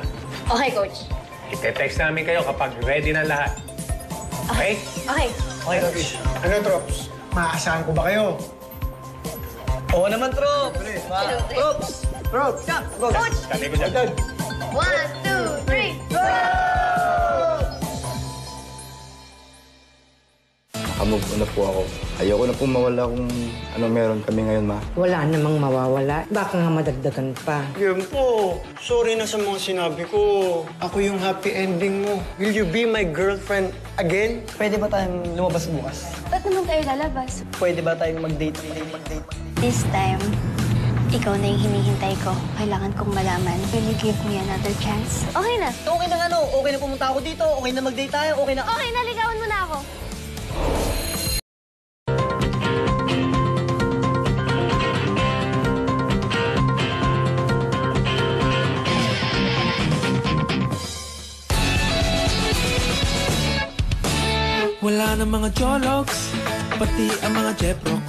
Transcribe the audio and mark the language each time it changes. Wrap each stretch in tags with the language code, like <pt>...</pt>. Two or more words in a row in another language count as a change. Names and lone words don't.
<en>Okay, Coach.</en> <tl>Ite-text namin kayo kapag ready na lahat. Okay? Okay.</tl> <en>Okay, Coach.</en> <tl>Ano, Trops? Maaasahan ko ba kayo? Oo naman, Trops. Trops! Go! Coach! Kami ko dyan. 1, 2, 3, go! Move on na po ako. Ayoko na po mawala kung ano meron kami ngayon, ma. Wala namang mawawala. Baka nga madagdagan pa. Liam po, sorry na sa mga sinabi ko. Ako yung happy ending mo.</tl> <en>Will you be my girlfriend again?</en> <tl>Pwede ba tayong lumabas bukas? Ba't naman tayo lalabas? Pwede ba tayong mag-date?</tl> <en>This time,</en> <tl>ikaw na yung hinihintay ko. Kailangan kong malaman.</tl> <en>Will you give me another chance?</en> <tl>Okay na. Okay na nga, no? Okay na pumunta ako dito. Okay na mag-date tayo. Okay na... Okay na, ligawan mo na ako. Wala na mga jologs, pati ang mga jeprox.</tl>